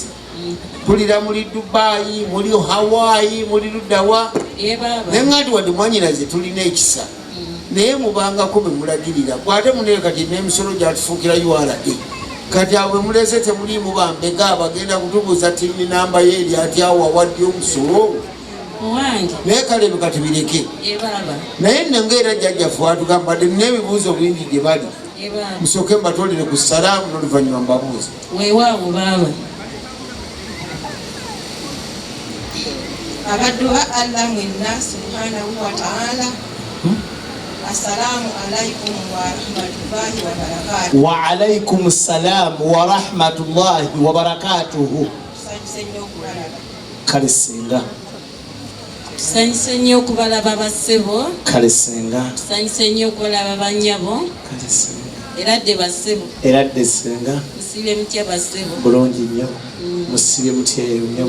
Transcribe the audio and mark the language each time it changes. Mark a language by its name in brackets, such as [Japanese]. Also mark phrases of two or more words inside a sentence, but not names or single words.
[Ganda] Kulira muli Dubai, muli Hawaii, muli luddawa neŋŋati wadde mwannyinaze tulina ekisa naye mubangako be mulagirira kwate munene kati n'emisolo gyatufuukira URA kati abwe mulese temuliimu bambega bagenda kutubuuza tini namba ye eri atya wawadde omusolo naye kale kati bireke naye nengaera jjajjaffe atugamba dde n'ebibuuzo bingi gye bali musooke mbatolere ku salaamu n'oluvannyuma mbabuuza weewaawo baaba abadduha Allah mwenna [Arabic] سبحانه وتعالى. السلام عليكم ورحمة الله وبركاته. وعليكم السلام ورحمة الله وبركاته. [Ganda] Kalisenga. Tusanyuse nnyo okubalaba bassebo. Kalisenga. Tusanyuse nnyo okubalaba bannyabo. Kalisenga. Eradde bassebo. Eradde senga. Musibye mutya bassebo. Bulungi nnyo. Musibye mutya nnyo.